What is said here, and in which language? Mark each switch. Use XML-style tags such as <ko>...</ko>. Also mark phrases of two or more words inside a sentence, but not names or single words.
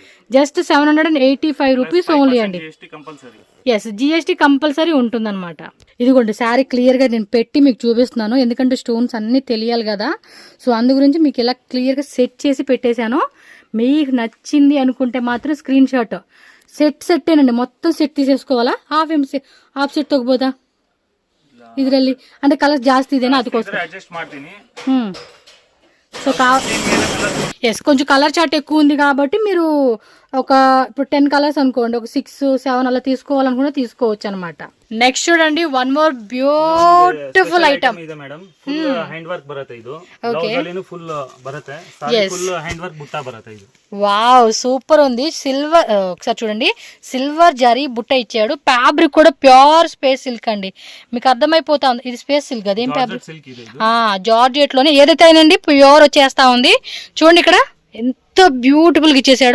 <te>జస్ట్ 785 రూపీస్ ఓన్లీ అండి. ఎస్,</te> <en>GST compulsory</en> <te>ఉంటుందన్నమాట. ఇదిగోండి శారీ క్లియర్గా నేను పెట్టి మీకు చూపిస్తున్నాను, ఎందుకంటే స్టోన్స్ అన్నీ తెలియాలి కదా. సో అందు గురించి మీకు ఇలా క్లియర్గా సెట్ చేసి పెట్టేశాను. మీకు నచ్చింది అనుకుంటే మాత్రం</te> <en>screen shot.</en> <te>సెట్టేనండి, మొత్తం సెట్ తీసేసుకోవాలా?</te> <en>half set</en> <kn>ತಗೋಬೋದಾ ಇದರಲ್ಲಿ?</kn> <te>అంటే కలర్</te> <kn>ಜಾಸ್ತಿ ಇದೆನಾ ಅದಕ್ಕೋಸ್ಕರ ಅಡ್ಜಸ್ಟ್ ಮಾಡ್ತೀನಿ.</kn> <te>సో ఎస్, కొంచెం కలర్ చార్ట్ ఎక్కువ ఉంది కాబట్టి మీరు ఒక ఇప్పుడు 10 కలర్స్ అనుకోండి, ఒక 6-7 అలా తీసుకోవాలనుకుంటే తీసుకోవచ్చు అనమాట. నెక్స్ట్ చూడండి,</te> <en>one more beautiful item</en> <kn>ಇದೆ ಮೇಡಂ.</kn> <en>full hand work</en> <kn>ಬರುತ್ತೆ ಇದು. ಬ್ಲೌಸ್ ಅಲ್ಲಿನೂ ಫುಲ್ ಬರುತ್ತೆ, ಸಾರಿ</kn> <en>full hand work</en> <kn>ಬುಟ್ಟ ಬರುತ್ತೆ ಇದು.</kn> <te>వావ్, సూపర్ ఉంది. సిల్వర్, ఒకసారి చూడండి, సిల్వర్ జరీ బుట్ట ఇచ్చాడు. ఫ్యాబ్రిక్ కూడా</te> <en>pure space silk</en> <te>అండి, మీకు అర్థమైపోతా ఉంది. ఇది స్పేస్ సిల్క్, అదేం ఫ్యాబ్రిక్? జార్జెట్ లోనే ఏదైతే అయినండి ప్యూర్ వచ్చేస్తా ఉంది. చూడండి ఇక్కడ ఎంత బ్యూటిఫుల్ గా ఇచ్చేసాడో.</te>